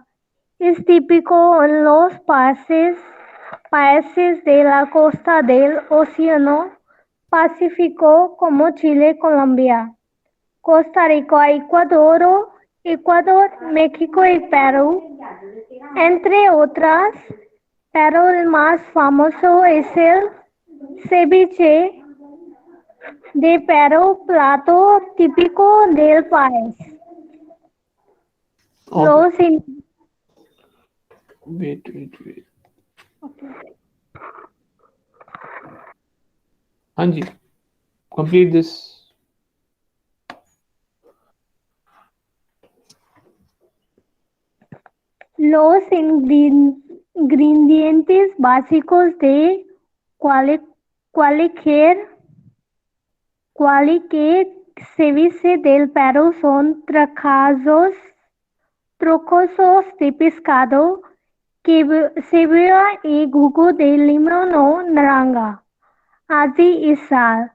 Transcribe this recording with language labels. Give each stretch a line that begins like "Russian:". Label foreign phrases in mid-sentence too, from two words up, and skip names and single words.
Spanish: Es típico en los países de la costa del Océano Pacífico como Chile, Colombia, Costa Rica, Ecuador, México y Perú, entre otras, pero el más famoso es el ceviche de Perú, plato típico del país. Los in-
English: Wait.
Hindi: हाँ जी,
English: complete this.
Spanish: Los ingredientes básicos de cualquier ceviche del Perú son trocosos de pescado, cebolla y jugo de limón o naranja, así y sal.